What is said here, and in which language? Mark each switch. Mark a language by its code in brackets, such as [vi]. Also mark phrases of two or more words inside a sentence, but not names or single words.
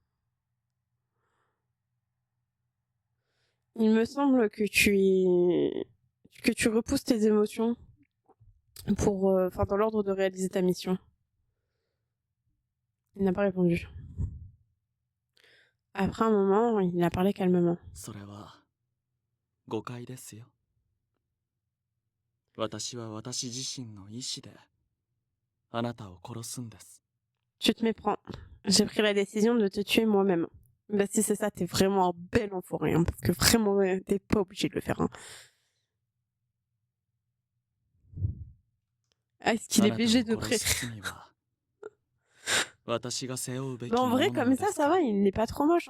[fr] Il me semble que tu repousses tes émotions pour... Enfin, dans l'ordre de réaliser ta mission. Il n'a pas répondu. Après un moment, il a parlé calmement. [ja] 誤解ですよ。私は私自身の意志であなたを殺すんです。 [fr] Tu te méprends. J'ai pris la décision de te tuer moi-même. Bah si c'est ça, t'es vraiment un bel enfoiré, hein, parce que vraiment, t'es pas obligé de le faire. Hein. Ah, est-ce qu'il est obligé de près? Bah, en vrai, comme ça va, il n'est pas trop moche.